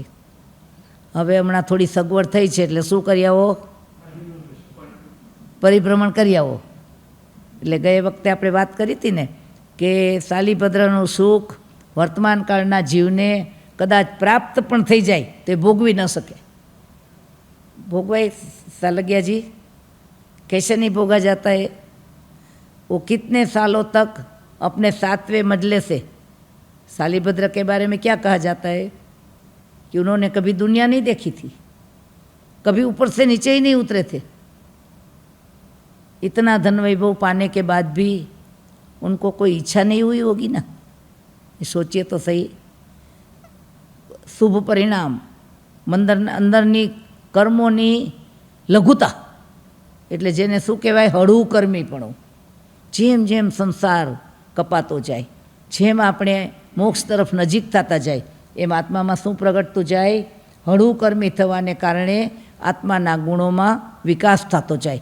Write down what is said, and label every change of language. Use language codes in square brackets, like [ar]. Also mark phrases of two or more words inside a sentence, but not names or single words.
[gu] હવે હમણાં થોડી સગવડ થઈ છે એટલે શું કરી આવો? પરિભ્રમણ કરી આવો. એટલે ગયે વખતે આપણે વાત કરી હતી ને કે શાલીભદ્રનું સુખ વર્તમાન કાળના જીવને કદાચ પ્રાપ્ત પણ થઈ જાય તો એ ભોગવી ન શકે. [hi] भोगवाई सालगिया जी कैसे नहीं भोगा जाता है? वो कितने सालों तक अपने 7वें मंजिले से, शालीभद्र के बारे में क्या कहा जाता है कि उन्होंने कभी दुनिया नहीं देखी थी, कभी ऊपर से नीचे ही नहीं उतरे थे. इतना धन वैभव पाने के बाद भी उनको कोई इच्छा नहीं हुई होगी ना. ये सोचिए तो सही. [gu] શુભ પરિણામ અંદરની કર્મોની લઘુતા એટલે જેને શું કહેવાય? હળવું કર્મીપણું. જેમ જેમ સંસાર કપાતો જાય, જેમ આપણે મોક્ષ તરફ નજીક થતા જાય એમ આત્મામાં શું પ્રગટતું જાય? હળવું કર્મી થવાને કારણે આત્માના ગુણોમાં વિકાસ થતો જાય.